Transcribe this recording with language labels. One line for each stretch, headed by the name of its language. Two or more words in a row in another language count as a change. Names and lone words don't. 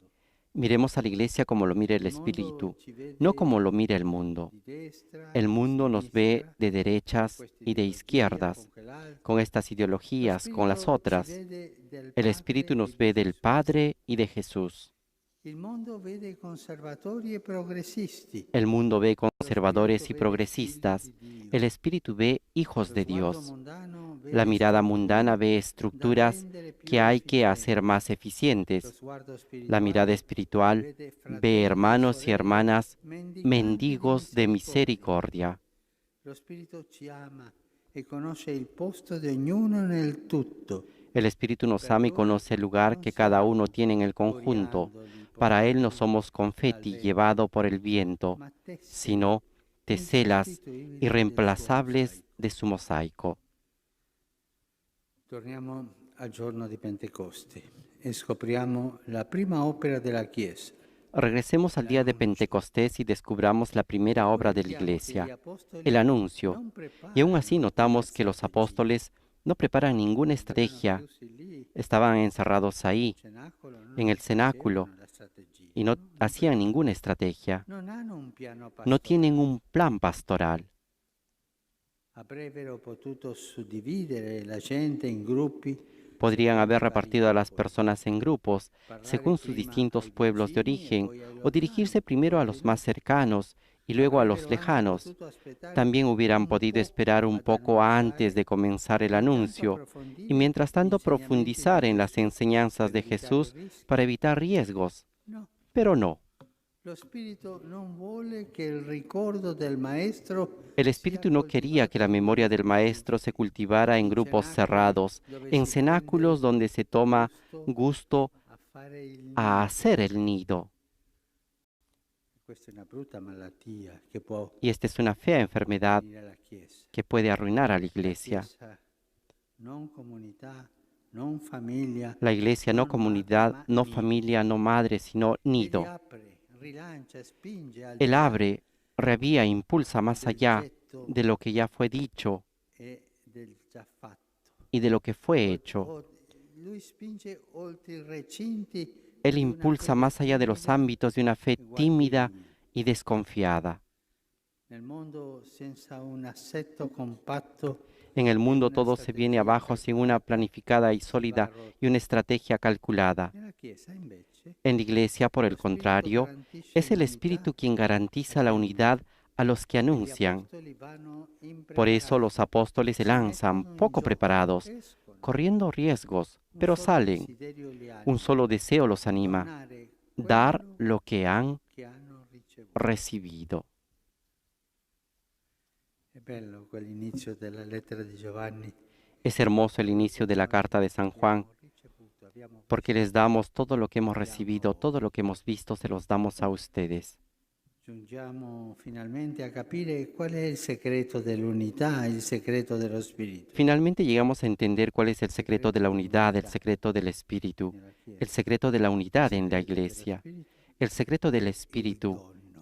Spanish: Miremos a la Iglesia como lo mira el Espíritu, no como lo mira el mundo. El mundo nos ve de derechas y de izquierdas, con estas ideologías, con las otras. El Espíritu nos ve del Padre y de Jesús.
Italian: Il mondo vede conservatori e progressisti.
Spanish: El mundo ve conservadores y progresistas. El espíritu ve hijos
Italian: Lo
Spanish: de
Italian: sguardo
Spanish: Dios.
Italian: mondano
Spanish: La
Italian: vede
Spanish: mirada
Italian: strutture
Spanish: mundana ve
Italian: da
Spanish: estructuras
Italian: rendere più
Spanish: que hay que
Italian: efficienti.
Spanish: hacer más
Italian: Lo
Spanish: eficientes.
Italian: sguardo
Spanish: La mirada
Italian: spirituale
Spanish: espiritual
Italian: vede
Spanish: ve
Italian: fratelli e
Spanish: hermanos y
Italian: sorelle
Spanish: hermanas
Italian: mendicanti di
Spanish: mendigos de
Italian: misericordia.
Spanish: misericordia.
Italian: Lo Spirito ci ama e conosce il posto di ognuno nel tutto.
Spanish: El Espíritu nos
Italian: Per
Spanish: ama y
Italian: lui
Spanish: conoce el lugar
Italian: non
Spanish: que cada uno
Italian: siamo
Spanish: tiene en el conjunto.
Italian: coriandoli
Spanish: Para Él no
Italian: portati
Spanish: somos
Italian: dal
Spanish: confeti
Italian: vento,
Spanish: llevado por el viento,
Italian: ma tessere
Spanish: sino teselas
Italian: insostituibili del suo
Spanish: irreemplazables
Italian: mosaico.
Spanish: de su mosaico.
Italian: Torniamo al giorno di Pentecoste e scopriamo la prima opera della Chiesa.
Spanish: Regresemos al día de Pentecostés y descubramos la primera obra de la
Italian: Notiamo che gli
Spanish: Iglesia, el
Italian: apostoli
Spanish: anuncio.
Italian: non
Spanish: Y aún así
Italian: preparano una
Spanish: notamos que los
Italian: strategia.
Spanish: apóstoles no preparan ninguna
Italian: Erano
Spanish: estrategia,
Italian: chiusi lì
Spanish: estaban encerrados ahí,
Italian: al cenacolo,
Spanish: en
Italian: non
Spanish: el cenáculo,
Italian: facevano la strategia,
Spanish: y no
Italian: non
Spanish: hacían ninguna
Italian: preparavano.
Spanish: estrategia.
Italian: Non hanno un piano
Spanish: No tienen
Italian: pastorale.
Spanish: un plan pastoral.
Italian: Avrebbero potuto suddividere la gente in gruppi
Spanish: Podrían
Italian: secondo
Spanish: haber
Italian: i vari
Spanish: repartido a las
Italian: popoli,
Spanish: personas en grupos
Italian: parlare
Spanish: según sus
Italian: prima
Spanish: distintos
Italian: ai
Spanish: pueblos de
Italian: vicini e
Spanish: origen,
Italian: poi ai
Spanish: o dirigirse
Italian: lontani,
Spanish: primero a
Italian: poi ai
Spanish: los más
Italian: nostri.
Spanish: cercanos y luego a los
Italian: Avrebbero anche
Spanish: lejanos.
Italian: potuto aspettare
Spanish: También hubieran
Italian: un
Spanish: podido esperar
Italian: poco
Spanish: un
Italian: ad
Spanish: poco antes
Italian: annunciare
Spanish: de comenzar el
Italian: e intanto
Spanish: anuncio y
Italian: approfondire
Spanish: mientras
Italian: gli
Spanish: tanto
Italian: insegnamenti di
Spanish: profundizar en las
Italian: Gesù
Spanish: enseñanzas
Italian: per
Spanish: de
Italian: evitare
Spanish: Jesús
Italian: rischi.
Spanish: para evitar riesgos.
Italian: No,
Spanish: Pero no,
Italian: lo Spirito non vuole che il ricordo del Maestro
Spanish: el
Italian: sia
Spanish: Espíritu no quería que
Italian: coltivato
Spanish: la
Italian: in
Spanish: memoria del
Italian: gruppi
Spanish: Maestro
Italian: chiusi,
Spanish: se cultivara en
Italian: in
Spanish: grupos
Italian: cenacoli
Spanish: cerrados,
Italian: dove
Spanish: en
Italian: si
Spanish: cenáculos
Italian: prende
Spanish: donde se toma
Italian: gusto
Spanish: gusto
Italian: a fare il
Spanish: a
Italian: nido.
Spanish: hacer el nido.
Italian: Questa è una brutta malattia che può
Spanish: Y esta es una fea enfermedad
Italian: avvenire alla Chiesa.
Spanish: que puede arruinar a la
Italian: La
Spanish: iglesia.
Italian: Chiesa non comunità, non famiglia,
Spanish: La iglesia no
Italian: non
Spanish: comunidad,
Italian: ma
Spanish: no
Italian: nido.
Spanish: familia, no madre, sino
Italian: Egli
Spanish: nido.
Italian: apre, rilancia, spinge al di
Spanish: Él
Italian: là
Spanish: abre, reavía, impulsa más
Italian: del
Spanish: allá
Italian: getto
Spanish: de lo que ya fue dicho
Italian: e del già fatto.
Spanish: y de lo que fue hecho.
Italian: Lui spinge oltre i recinti
Spanish: Él
Italian: di una
Spanish: impulsa
Italian: fede
Spanish: más allá de los
Italian: timida
Spanish: ámbitos de una fe
Italian: e
Spanish: tímida
Italian: guardinga.
Spanish: y desconfiada.
Italian: Nel mondo senza un assetto compatto
Spanish: En el
Italian: e
Spanish: mundo
Italian: una
Spanish: todo se viene
Italian: strategia
Spanish: abajo sin una
Italian: calcolata
Spanish: planificada y
Italian: si va a
Spanish: sólida
Italian: rotto.
Spanish: y una estrategia calculada.
Italian: Nella Chiesa invece
Spanish: En la iglesia, por
Italian: lo
Spanish: el
Italian: Spirito
Spanish: contrario,
Italian: garantisce
Spanish: es el
Italian: l'unità
Spanish: Espíritu quien garantiza
Italian: agli
Spanish: la
Italian: annunci
Spanish: unidad a los que
Italian: e gli
Spanish: anuncian.
Italian: apostoli vanno
Spanish: Por eso los
Italian: impreparati,
Spanish: apóstoles se
Italian: si
Spanish: lanzan
Italian: mettono in
Spanish: poco
Italian: gioco,
Spanish: preparados,
Italian: escono.
Spanish: corriendo riesgos,
Italian: Un
Spanish: pero
Italian: solo
Spanish: salen.
Italian: desiderio li
Spanish: Un
Italian: anima,
Spanish: solo deseo los anima,
Italian: donare
Spanish: dar
Italian: quello
Spanish: lo que han
Italian: che hanno ricevuto.
Spanish: recibido.
Italian: È bello quell'inizio della lettera di Giovanni.
Spanish: Es hermoso el inicio de la carta de San Juan,
Italian: Abbiamo ricevuto, abbiamo
Spanish: porque les damos todo lo que hemos recibido, todo lo que hemos visto, se los damos a ustedes.
Italian: giungiamo finalmente a capire qual è il segreto dell'unità, il segreto dello Spirito
Spanish: Finalmente llegamos a entender cuál es el secreto de la unidad, el secreto del Espíritu,
Italian: nella Chiesa.
Spanish: el secreto de la
Italian: Il
Spanish: unidad en la
Italian: segreto dello
Spanish: iglesia.
Italian: Spirito
Spanish: El secreto del
Italian: è il
Spanish: Espíritu
Italian: dono,